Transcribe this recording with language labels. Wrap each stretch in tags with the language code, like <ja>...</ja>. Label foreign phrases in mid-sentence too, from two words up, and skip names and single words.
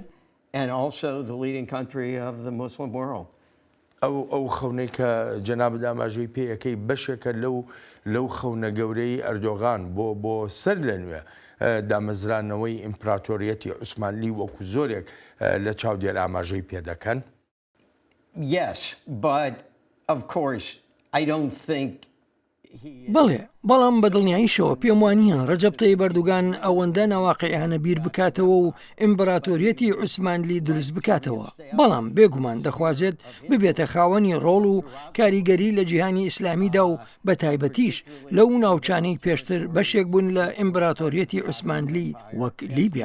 <ckb>ئەو خەونەی کە جەناب داماژەی پێیەکەی بەشێکە لەو خەونە گەورەی ئەردۆغان بۆ سەر لە نوێ دامەزرانەوەی ئیمپراتۆریەتی عوسمانلی وەکو زۆرێک لە چاودێر ئاماژەی پێدەکەن.</ckb> <en>Yes, but of course I don't think</en> <ckb>بەڵێ بەڵام بەدڵنیاییشەوە پێم وانە ڕەجەب تەیب ئەردوگان ئەوەندە ناواقعیانە بیر بکاتەوە و ئیمپراتۆریەتی عوسمانلی دروست بکاتەوە. بەڵام بێگومان دەخوازێت ببێتە خاوەنی ڕۆڵ و کاریگەری لە جیهانی ئیسلامیدا و بە تایبەتیش لەو ناوچانەی پێشتر بەشێک بوون لە ئیمپراتۆریەتی عوسمانلی وەک لیبیا.</ckb>